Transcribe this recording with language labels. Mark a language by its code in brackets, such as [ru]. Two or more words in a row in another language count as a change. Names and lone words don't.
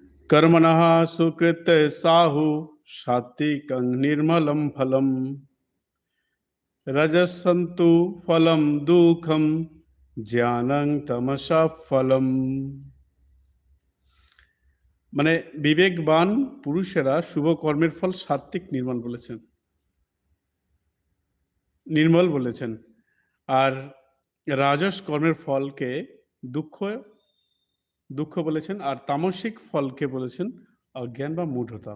[sa] कर्मणः सुकृत साहु सात्विकं निर्मलं फलम रजसन्तु फलम दुःखम জ্ঞানং তমসা ফলম। [bn] মানে বিবেকবান পুরুষেরা শুভ কর্মের ফল সাত্বিক নির্মল বলেছেন, আর রাজস কর্মের ফলকে দুঃখ দুঃখ বলেছেন, আর তামসিক ফলকে বলেছেন অজ্ঞান বা মূঢ়তা।